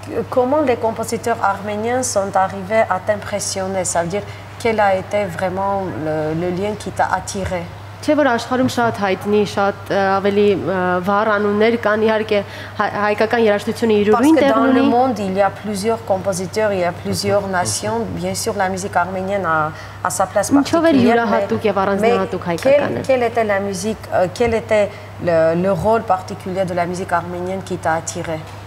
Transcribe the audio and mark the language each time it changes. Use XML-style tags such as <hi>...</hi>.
<fr>Comment les compositeurs arméniens sont arrivés à t'impressionner? Ça veut dire quel a été vraiment le lien qui t'a attiré?</fr> <hy>Չէ՞ որ աշխարհում շատ հայտնի, շատ ավելի վառ անուններ կան, իհարկե հայկական երաժշտությունը իր ուրույն տեղ ունի։</hy> <fr>Parce que dans le monde, il y a plusieurs compositeurs, il y a plusieurs nations. Bien sûr, la musique arménienne a sa place particulière. Mais quelle était la musique, quel était le rôle particulier de la musique arménienne qui t'a attiré?</fr>